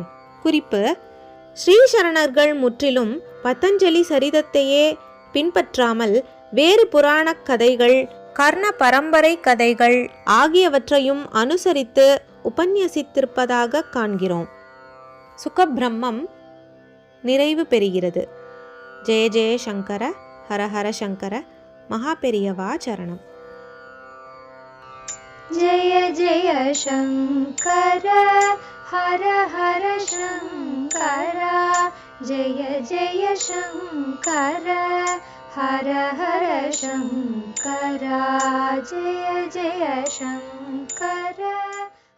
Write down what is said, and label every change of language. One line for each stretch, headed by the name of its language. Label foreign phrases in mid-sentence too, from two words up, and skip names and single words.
Tamil: குறிப்பு: ஸ்ரீசரணர்கள் முற்றிலும் பதஞ்சலி சரிதத்தையே பின்பற்றாமல் வேறு புராண கதைகள், கர்ண பரம்பரை கதைகள் ஆகியவற்றையும் அனுசரித்து உபன்யசித்திருப்பதாக காண்கிறோம். சுகபிரம்மம் நிறைவு பெறுகிறது.
Sanskrit: जय जय शङ्कर हर हर शङ्कर.
Tamil: மகாபெரியவா சரணம்.
Sanskrit: जय जय शंकर हर हर शंकर जय जय शंकर हर हर शंकर जय जय शंकर.